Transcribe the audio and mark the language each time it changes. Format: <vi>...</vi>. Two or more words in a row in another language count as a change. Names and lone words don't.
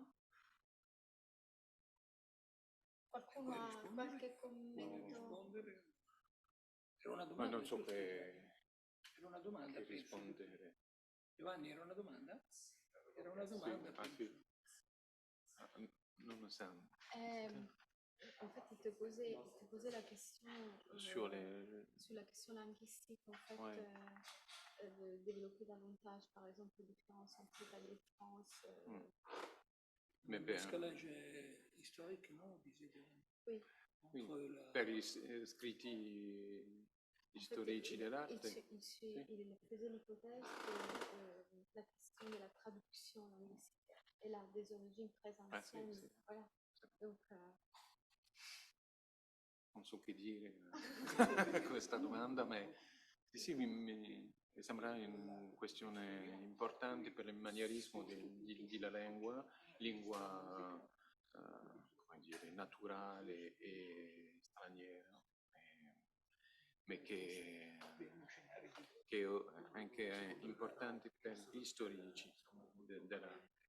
<it>Qualcuno ha qualche commento? Era una Ma domanda. non so Era una domanda. che rispondere. Giovanni, era una domanda? Era una domanda. Sì. Non lo so.</it> <fr>En fait, il te posait la question Sur sur la question linguistique. En fait, Ouais. de développer davantage, par exemple, les différences entre Italie et France. Mais Un</fr> <it>per,</it> <fr>escalage historique, non, disais Oui. oui, entre la...</fr> <it>per gli scritti storici dell'arte.</it> <fr>Il faisait l'hypothèse que la question de la traduction linguistique elle a des origines très anciennes.</fr> <it>Sì.</it> <fr>Voilà. Donc,</fr> <it>Non so che dire a questa domanda, ma sì, mi sembra una questione importante per il manierismo della lingua come dire, naturale e straniera, ma che è anche importante per gli storici dell'arte.</it>